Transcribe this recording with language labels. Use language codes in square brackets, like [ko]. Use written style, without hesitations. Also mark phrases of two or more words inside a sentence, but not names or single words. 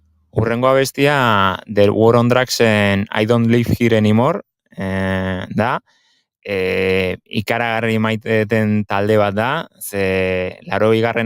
[eu] Urrengo abestia The War on Drugsen I Don't Live Here Anymore da. Ikaragarri maiteten talde bat da, ze 80.